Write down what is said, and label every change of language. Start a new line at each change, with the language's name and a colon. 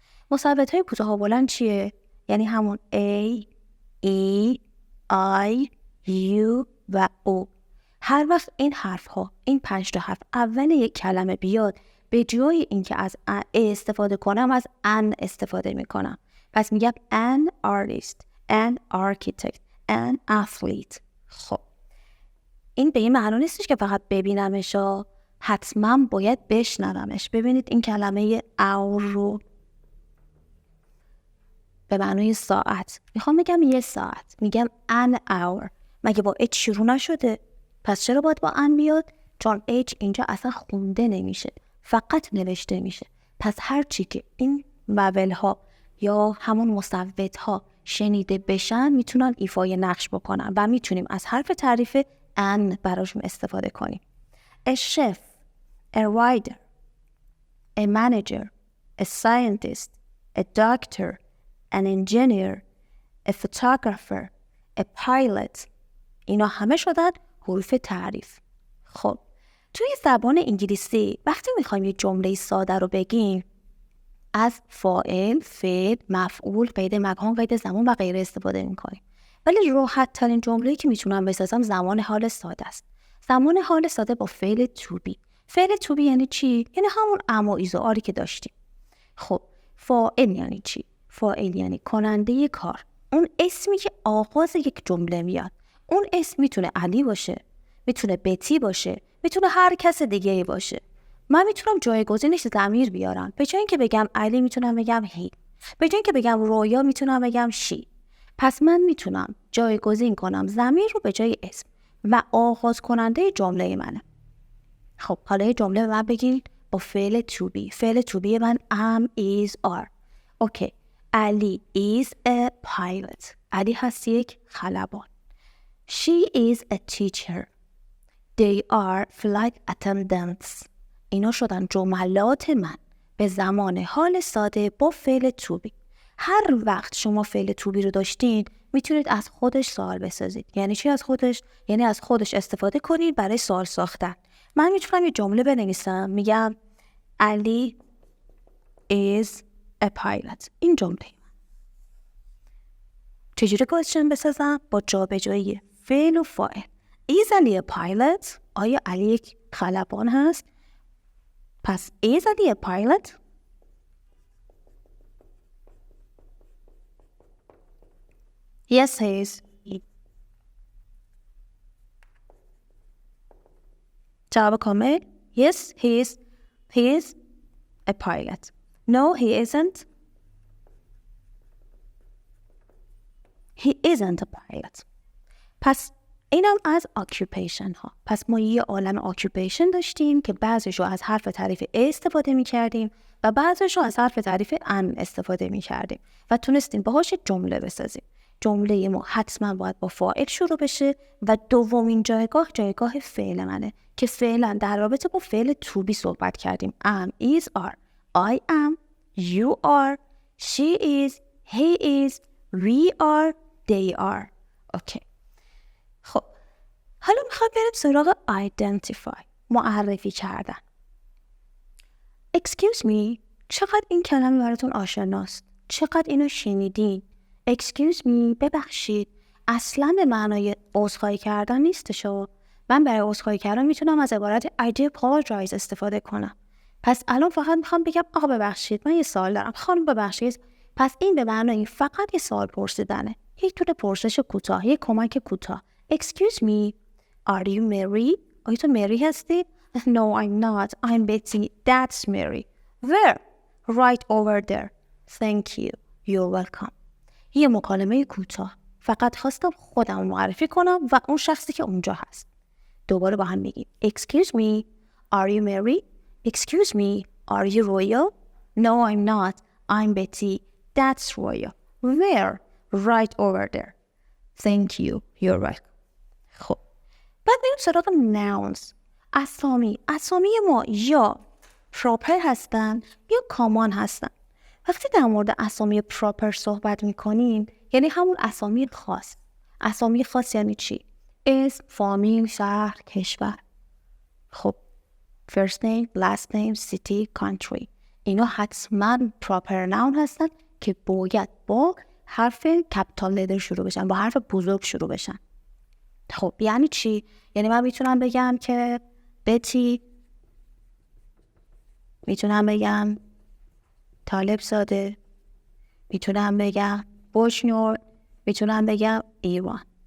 Persian: مثبت‌های کوتاه و بلند چیه؟ یعنی همون A, E, I, U و O. هر وقت این حرف ها، این 5 تا حرف اول یک کلمه بیاد، به جای اینکه از A استفاده کنم از an استفاده میکنم. پس میگم
English: an artist, an architect, an athlete.
Persian: خب این به این معنی نیستش که فقط ببینمش، حتما باید بشنومش. ببینید این کلمه hour رو به معنی ساعت میخوام بگم یه ساعت، میگم
English: an hour.
Persian: مگه با H شروع نشده؟ پس چرا باید با an بیاد؟ چون H اینجا اصلا خونده نمیشه، فقط نوشته میشه. پس هر چی که این وول ها یا همون مصوت ها شنیده بشن میتونن ایفای نقش بکنن و میتونیم از حرف تعریف an براشون استفاده کنیم.
English: A chef, a writer, a manager, a scientist, a doctor, an engineer, a photographer, a pilot.
Persian: اینا همه شدن حروف تعریف. خب توی زبان انگلیسی وقتی میخوایم یه جمله ساده رو بگیم از فاعل، فعل، مفعول، قید مکان، قید زمان و غیره استفاده میکنیم. ولی راحت ترین جمله‌ای که میتونم بسازم زمان حال ساده است. زمان حال ساده با فعل to be. فعل to be یعنی چی؟ یعنی همون ام و ایز و آری که داشتیم. خب فاعل یعنی چی؟ فاعل یعنی کننده کار. اون اسمی که آغاز یک جمله میاد. اون اسم میتونه علی باشه، میتونه بتی باشه، میتونه هر کس دیگه ای باشه. من میتونم جایگزینش ضمیر بیارم. به جای اینکه بگم علی میتونم بگم هی. به جای اینکه بگم رویا میتونم بگم شی. پس من میتونم جایگزین کنم ضمیر رو به جای اسم و آغاز کننده جمله منه. خب حالا یه جمله به من بگین با فعل to be. فعل to be من am, is, are. اوکی.
English: Ali is a pilot.
Persian: علی هست یک خلبان.
English: She is a teacher. They are flight attendants.
Persian: اینا شدن جملات من به زمان حال ساده با فعل to be. هر وقت شما فعل to be رو داشتین میتونید از خودش سوال بسازید. یعنی چی از خودش؟ یعنی از خودش استفاده کنید برای سوال ساختن. من میتونم یه جمله بنویسم، میگم علی is a pilot. این جمله من. چجوری کوئسچن بسازم؟ با جابجایی فعل و فاعل.
English: is Ali a pilot؟
Persian: آیا علی یک خلبان هست؟
English: پس is Ali a pilot؟ Yes, he is.
Persian: جواب کامل.
English: Yes, he is. He is a pilot. No, he isn't. He isn't a pilot.
Persian: پس اینم از occupation ها. پس ما یه عالم occupation داشتیم که بعضیش رو از حرف تعریف A استفاده می کردیم و بعضیش رو از حرف تعریف an استفاده می کردیم و تونستیم باهاش جمله بسازیم. جمله ما حتما باید با فاعل شروع بشه و دومین جایگاه فعل منه که فعلا در رابطه با فعل to be صحبت کردیم.
English: am, is, are. I am, you are, she is, he is, we are, they are.
Persian: اوکی. خب حالا میخوام بریم سراغ identify، معرفی کردن. Excuse me، چقدر این کلمه براتون آشناست؟ چقدر اینو شنیدین؟ Excuse me، ببخشید، اصلا به معنای عذرخواهی کردن نیستشو. من برای عذرخواهی کردن میتونم از عبارت
English: I do apologize
Persian: استفاده کنم. پس الان فقط میخوام بگم آقا ببخشید، من یه سوال دارم، خانم ببخشید. پس این به معنای فقط یه سوال پرسیدنه، یک طور پرسش کوتاه، یک کمک کوتاه.
English: Excuse me, are you Mary؟
Persian: آیا تو مری هستی؟
English: No, I'm not. I'm Betty. That's Mary. Where? Right over there. Thank you. You're welcome.
Persian: یه مکالمه کوتاه. فقط خواستم خودم معرفی کنم و اون شخصی که اونجا هست. دوباره با هم میگیم
English: Excuse me, are you Mary? Excuse me, are you Royal? No, I'm not. I'm Betty. That's Royal. Where? Right over there. Thank you. You're right.
Persian: خب بعد میریم سراغ nouns. اسامی ما یا proper هستن یا common هستن. وقتی در مورد اسامی proper صحبت میکنیم یعنی همون اسامی خاص. اسامی خاص یعنی چی؟ اسم، فامیل، شهر، کشور.
English: خب first name, last name, city, country.
Persian: اینا حتما proper noun هستن که باید با حرف capital letter شروع بشن، با حرف بزرگ شروع بشن. خب یعنی چی؟ یعنی من میتونم بگم که بتی، میتونم بگم طالب زاده، میتونم بگم بوشنور، میتونم بگم ایوان.